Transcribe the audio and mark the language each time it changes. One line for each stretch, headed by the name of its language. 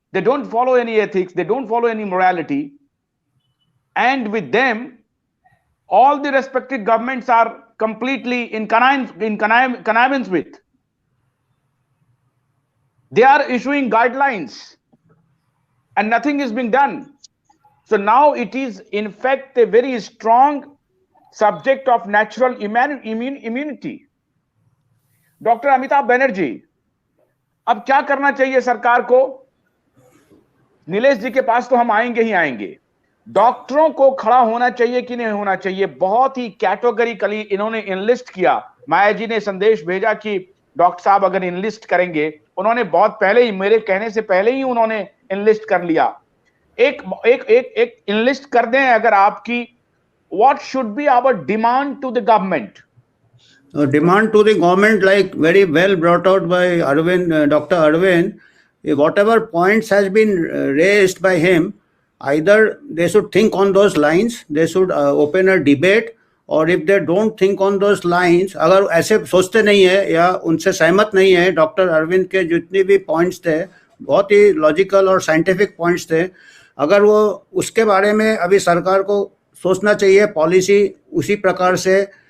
English: They don't follow any ethics, they don't follow any morality. And with them, all the respective governments are completely in connivance with. They are issuing guidelines and nothing is being done. So now it is in fact a very strong subject of natural immunity.
Hindi: Doctor Amitabh Banerjee, अब क्या करना चाहिए सरकार को? नीलेश जी के पास तो हम आएंगे ही आएंगे. डॉक्टरों को खड़ा होना चाहिए कि नहीं होना चाहिए? बहुत ही कैटेगोरिकली इन्होंने इनलिस्ट किया. माया जी ने संदेश भेजा कि डॉक्टर साहब अगर इनलिस्ट करेंगे, उन्होंने बहुत पहले ही, मेरे कहने से पहले ही उन्होंने इनलिस्ट कर लिया. एक एक एक एक इनलिस्ट कर दें अगर आपकी,
English: What should be our demand to the government? Demand to the government, like very well brought out by Arvind, Dr. Arvind, whatever points has been raised by him, either they should think on those lines,
Hindi: they should open a debate, or if they don't think on those lines, अगर ऐसे सोचते नहीं है या उनसे सहमत नहीं है, डॉक्टर अरविंद के जितने भी पॉइंट्स थे बहुत ही लॉजिकल और साइंटिफिक पॉइंट्स थे, अगर वो उसके बारे में अभी सरकार को सोचना चाहिए, पॉलिसी उसी प्रकार से